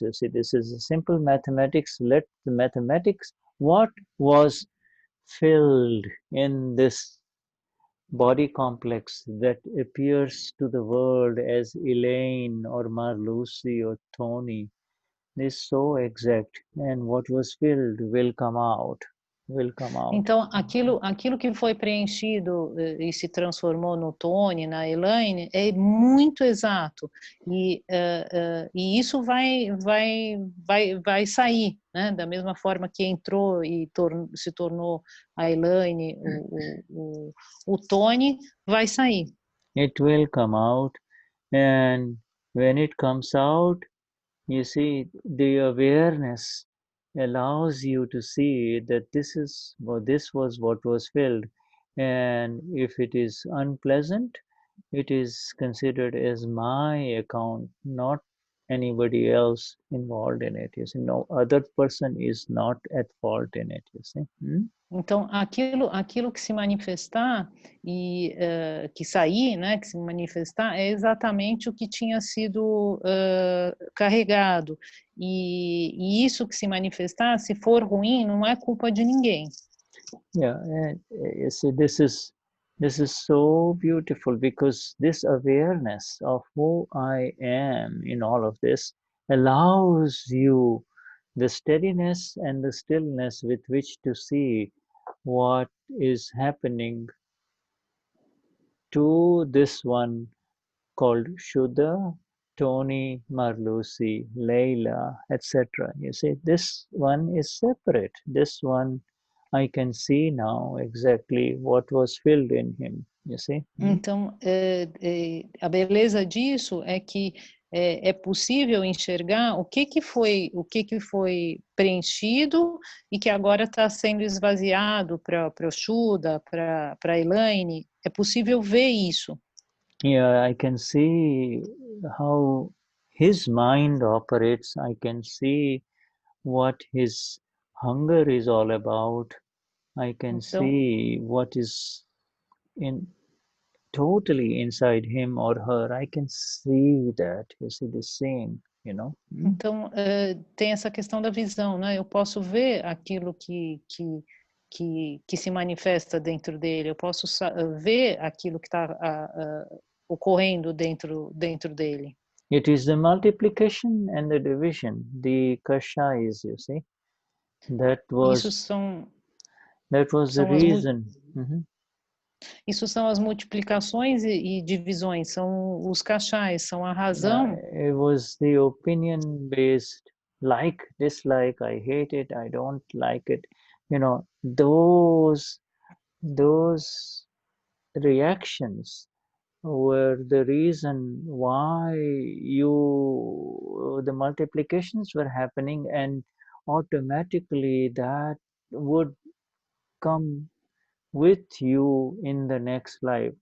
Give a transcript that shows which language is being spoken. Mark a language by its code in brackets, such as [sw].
[en] You see, this is a simple mathematics. Let the mathematics, what was filled in this body complex that appears to the world as Elaine or Marlucy or Tony, is so exact, and what was filled will come out. [pt] Então, aquilo que foi preenchido e se transformou no Tony, na Elaine, é muito exato. E isso vai sair, né? Da mesma forma que entrou e se tornou a Elaine, o Tony, vai sair. [en] It will come out, and when it comes out, you see, the awareness allows you to see that this was what was filled, and if it is unpleasant, it is considered as my account, not anybody else involved in it. You see, no other person is not at fault in it. You see. [pt] Então, aquilo que se manifestar e que sair, né, que se manifestar, é exatamente o que tinha sido carregado. E isso que se manifestar, se for ruim, não é culpa de ninguém. [en] Yeah, and you see, this is so beautiful, because this awareness of who I am in all of this allows you the steadiness and the stillness with which to see what is happening to this one called Shuddha, Tony, Marlucy, Leila, etc. You see, this one is separate. This one, I can see now exactly what was filled in him. You see? [pt] Então, a beleza disso é que é possível enxergar o que foi preenchido e que agora está sendo esvaziado para o Shuddha, para a Elaine. É possível ver isso. [en] Yeah, I can see how his mind operates. I can see what his hunger is all about. I can see what is totally inside him or her. I can see that. You see the same, you know. [pt] Então, tem essa questão da visão, né? Eu posso ver aquilo que se manifesta dentro dele. Eu posso ver aquilo que está ocorrendo dentro dele. [en] It is the multiplication and the division, the kashais, you see. That was the reason. [pt] Isso são as multiplicações e divisões, são os kashais, são a razão. [en] It was the opinion-based, like, dislike, I hate it, I don't like it. You know, those those reactions were the reason why the multiplications were happening, and automatically that would come with you in the next life.